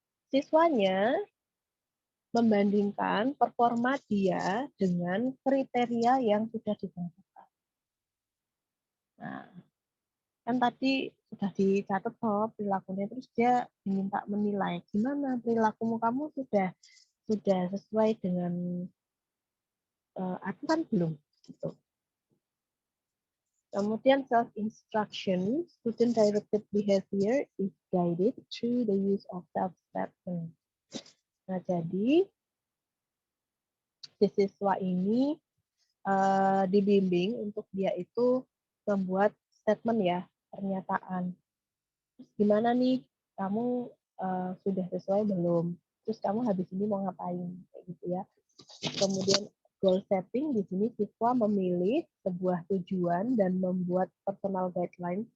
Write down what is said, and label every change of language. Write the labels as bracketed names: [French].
[Indonesian] Siswanya membandingkan performa dia dengan kriteria yang sudah ditentukan. Nah, kan tadi sudah dicatat toh perilakunya, terus dia diminta menilai gimana perilakumu, kamu sudah sesuai dengan aturan belum gitu. Kemudian [English] self-instruction, student-directed behavior is guided through the use of self-assessment. [Indonesian] Nah, jadi si siswa ini dibimbing untuk dia itu membuat statement ya, pernyataan. Terus gimana nih, kamu sudah sesuai belum? Terus kamu habis ini mau ngapain? Kayak gitu ya. Kemudian goal setting, di sini siswa memilih sebuah tujuan dan membuat personal guideline.